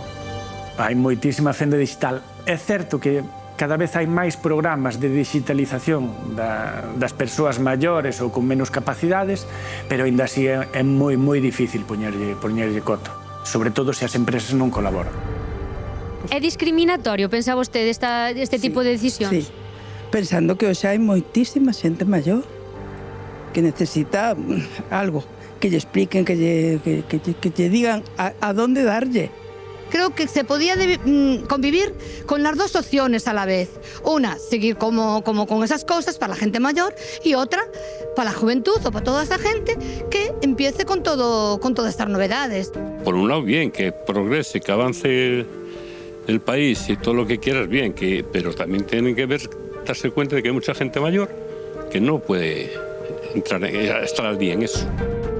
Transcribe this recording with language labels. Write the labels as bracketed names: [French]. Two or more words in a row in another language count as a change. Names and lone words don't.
[Galician] Hai moitísima fenda digital. É certo que cada vez hai máis programas de digitalización das persoas maiores ou con menos capacidades, pero ainda así é moi difícil poñerlle coto, sobre todo se as empresas non colaboran. É discriminatorio, pensa vostede, este tipo de decisións? Sí, pensando que hoxe hai moitísima xente maior que necesita algo, que lle expliquen, que lle digan a dónde darlle. [Spanish] Creo que se podía convivir con las dos opciones a la vez. Una, seguir como con esas cosas para la gente mayor, y otra, para la juventud o para toda esa gente que empiece con todas estas novedades. Por un lado, bien, que progrese, que avance el país y todo lo que quieras, bien, pero también tienen que darse cuenta de que hay mucha gente mayor que no puede estar al día en eso.